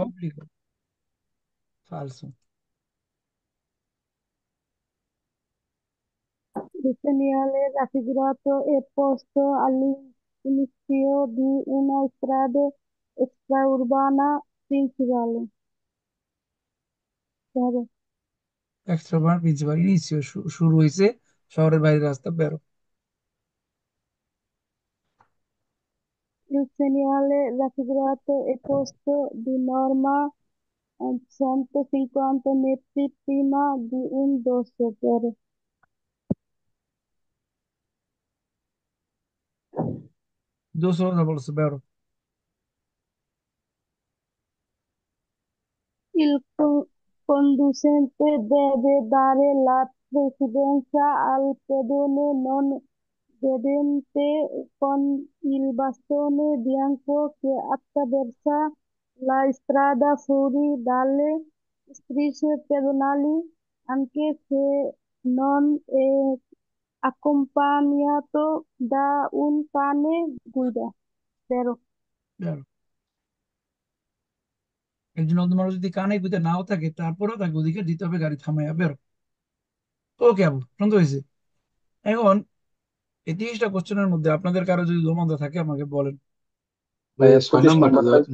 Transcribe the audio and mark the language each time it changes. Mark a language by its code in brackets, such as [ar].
[it] অব্লিগো, ফালসো। Il segnale raffigurato è posto all'inizio di una strada extraurbana principale. Vero. [bn] Extrovert principal, initio শুরু হয়েছে, শহরের বাইরের রাস্তা, বেরো। [it] Il segnale raffigurato è posto di norma a 150 metri prima di un dosso. Vero. [bn] 200 কথা বলছে, বেরো। [it] Conducente deve dare la precedenza al pedone non vedente con il bastone bianco che attraversa la strada fuori dalle strisce pedonali, anche se non è accompagnato da un cane guida. Vero. বেরো। [bn] একজন অন্ধ মানুষ যদি কানে গুঁতে নাও থাকে, তারপরেও তাকে অধিকার দিতে হবে গাড়ি থামাইয়া, বেরো। ওকে আবু, শুনতে হয়েছে। এখন এই 30টা কোশ্চেনের মধ্যে আপনাদের কারো যদি দোমন্দা থাকে আমাকে বলেন। ভাইয়া ছয় 25 নাম্বারটা নাম্বারটা